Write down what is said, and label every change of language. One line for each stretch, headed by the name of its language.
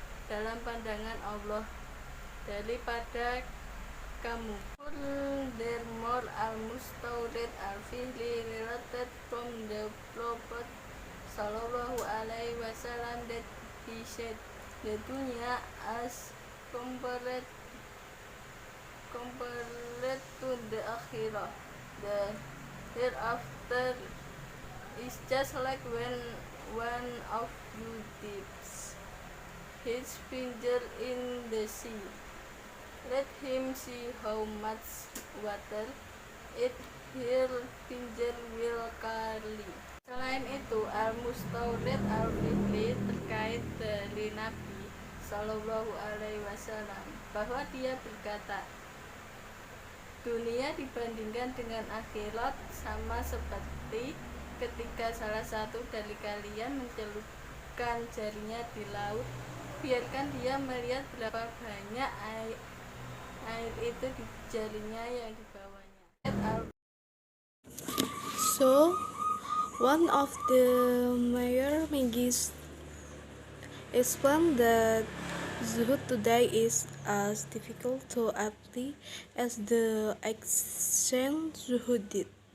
Indonesian: dalam pandangan Allah daripada kamu.
English: There more al-mustawrid al-fihli related from the Prophet Sallallahu Alaihi Wasallam that he said, the dunya as compared to the akhirah, the hereafter is just like when one of you dips his finger in the sea. Let him see how much water her finger will carry.
Indonesian: Selain itu, al-mustawrid al-fihli terkait dari Nabi Sallallahu Alaihi Wasallam bahwa dia berkata, dunia dibandingkan dengan akhirat sama seperti ketika salah satu dari kalian mencelupkan jarinya di laut, biarkan dia melihat berapa banyak air itu di jarinya yang dibawanya.
English: So, one of the major magis explained that Zuhud today is as difficult to apply as the ancient Zuhud did.